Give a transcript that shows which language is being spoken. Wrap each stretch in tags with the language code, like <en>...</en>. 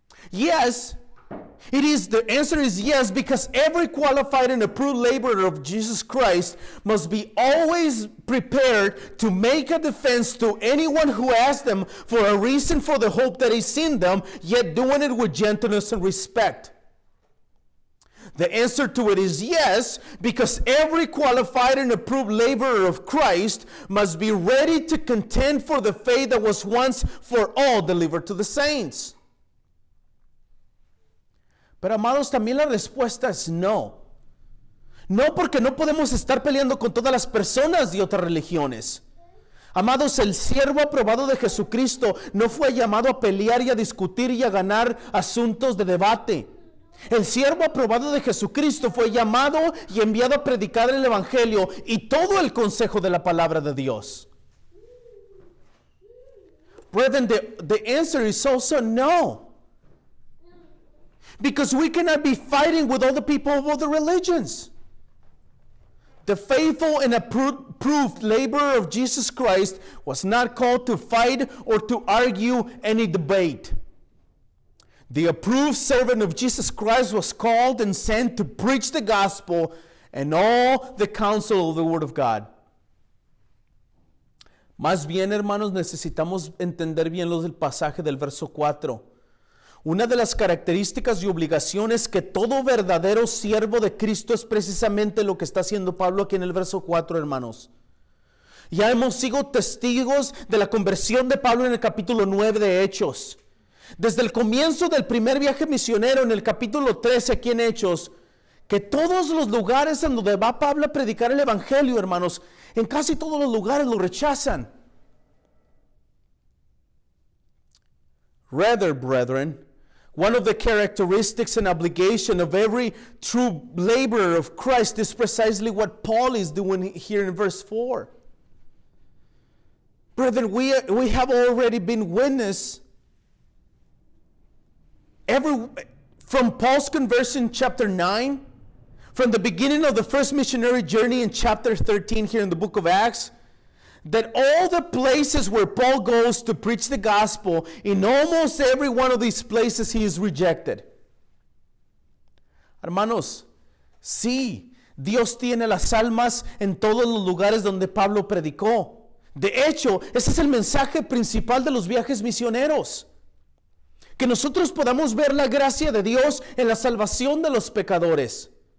<en>Yes, the answer is yes, because every qualified and approved laborer of Jesus Christ must be always prepared to make a defense to anyone who asks them for a reason for the hope that is in them, yet doing it with gentleness and respect. The answer to it is yes, because every qualified and approved laborer of Christ must be ready to contend for the faith that was once for all delivered to the saints.</en> <es>Pero amados, también la respuesta es no. No, porque no podemos estar peleando con todas las personas de otras religiones. Amados, el siervo aprobado de Jesucristo no fue llamado a pelear y a discutir y a ganar asuntos de debate. El siervo aprobado de Jesucristo fue llamado y enviado a predicar el Evangelio y todo el consejo de la palabra de Dios.</es> <en>Brethren, the answer is also no. Because we cannot be fighting with all the people of other religions. The faithful and approved laborer of Jesus Christ was not called to fight or to argue any debate. The approved servant of Jesus Christ was called and sent to preach the gospel and all the counsel of the Word of God.</en> <es>Más bien, hermanos, necesitamos entender bien lo del pasaje del verso 4. Una de las características y obligaciones que todo verdadero siervo de Cristo es precisamente lo que está haciendo Pablo aquí en el verso 4, hermanos. Ya hemos sido testigos de la conversión de Pablo en el capítulo 9 de Hechos. Desde el comienzo del primer viaje misionero en el capítulo 13 aquí en Hechos, que todos los lugares en donde va Pablo a predicar el Evangelio, hermanos, en casi todos los lugares lo rechazan.</es> <en>Rather, brethren, one of the characteristics and obligation of every true laborer of Christ is precisely what Paul is doing here in verse 4. Brethren, we have already been witness from Paul's conversion chapter 9, from the beginning of the first missionary journey in chapter 13 here in the book of Acts, that all the places where Paul goes to preach the gospel, in almost every one of these places he is rejected.</en> <es>Hermanos, sí, Dios tiene las almas en todos los lugares donde Pablo predicó. De hecho, ese es el mensaje principal de los viajes misioneros. Que nosotros podamos ver la gracia de Dios en la salvación de los pecadores.</es>